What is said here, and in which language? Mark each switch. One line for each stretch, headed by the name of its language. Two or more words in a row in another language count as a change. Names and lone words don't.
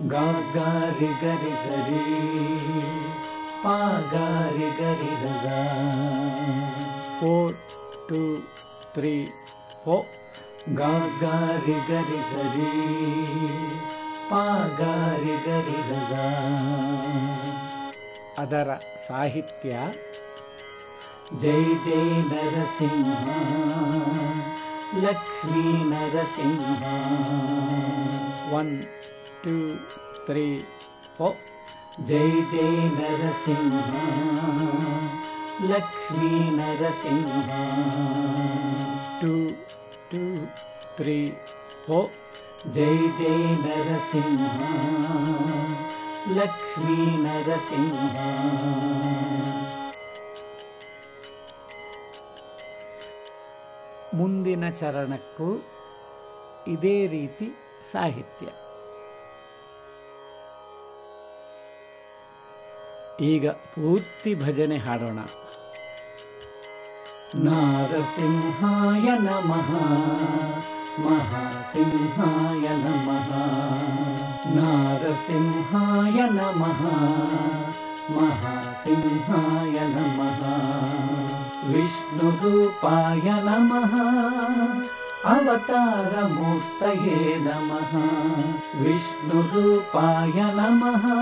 Kannada: गा गा रि गरि सरि पा गा रि गरि सा 4 2 3 4 गा गा रि गरि सरि पा गा रि गरि सा ಅದರ ಸಾಹಿತ್ಯ
Sanskrit: जय जय नरसिंह लक्ष्मी नरसिंह 1 2 3 4 जय जय नरसिंह लक्ष्मी नरसिंह 2 2 3 4 जय जय नरसिंह लक्ष्मी नरसिंह
Kannada: ಮುಂದಿನ ಚರಣಕ್ಕೂ ಇದೇ ರೀತಿ ಸಾಹಿತ್ಯ. ಈಗ ಪೂರ್ತಿ ಭಜನೆ ಹಾಡೋಣ.
Sanskrit: नारसिंहाय नमः महासिंहाय नमः नारसिंहाय नमः महासिंहाय नमः विष्णुरूपाय नमः अवतारमूर्तये नमः विष्णुरूपाय नमः